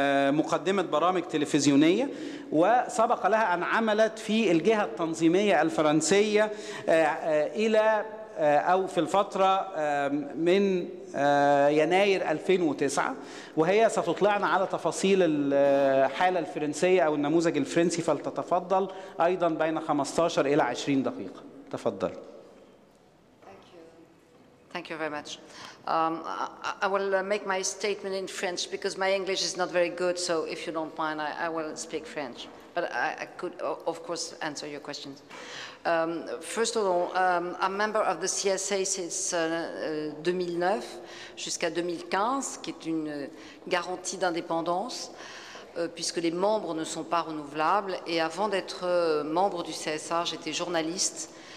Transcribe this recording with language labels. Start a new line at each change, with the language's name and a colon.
Arabic: مقدمة برامج تلفزيونية، وسبق لها أن عملت في الجهة التنظيمية الفرنسية إلى أو في الفترة من يناير 2009، وهي ستطلعنا على تفاصيل الحالة الفرنسية أو النموذج الفرنسي، فلتتفضل أيضا بين 15 إلى 20 دقيقة. تفضل.
English: Thank you very much. I will make my statement in French because my English is not very good, so if you don't mind, I will speak French. But I could, of course, answer your questions. First of all, I'm member of the CSA since 2009
French: jusqu'à 2015, qui est une garantie d'indépendance, puisque les membres ne sont pas renouvelables. Et avant d'être membre du CSA, j'étais journaliste.